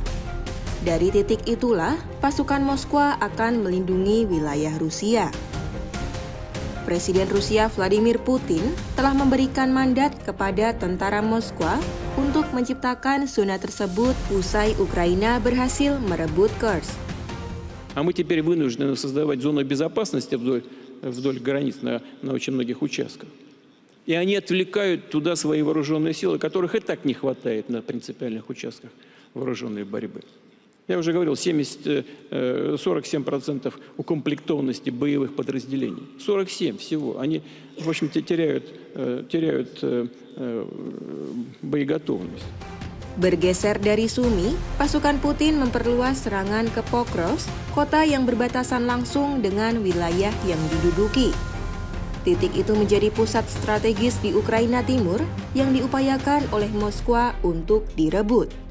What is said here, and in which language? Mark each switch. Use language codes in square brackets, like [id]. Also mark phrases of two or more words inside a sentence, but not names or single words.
[id] Dari titik itulah, pasukan Moskwa akan melindungi wilayah Rusia. Presiden Rusia Vladimir Putin telah memberikan mandat kepada tentara Moskwa untuk menciptakan zona tersebut usai Ukraina berhasil merebut Kursk. [ru] А мы теперь вынуждены создавать зону безопасности вдоль границ на очень многих участках. И они отвлекают туда свои вооруженные силы, которых и так не хватает на принципиальных участках вооруженной борьбы. Я уже говорил, 47% укомплектованности боевых подразделений. 47 всего. Они, в общем-то, теряют боеготовность. [id] Bergeser dari Sumy, pasukan Putin memperluas serangan ke Pokros, kota yang berbatasan langsung dengan wilayah yang diduduki. Titik itu menjadi pusat strategis di Ukraina Timur yang diupayakan oleh Moskwa untuk direbut.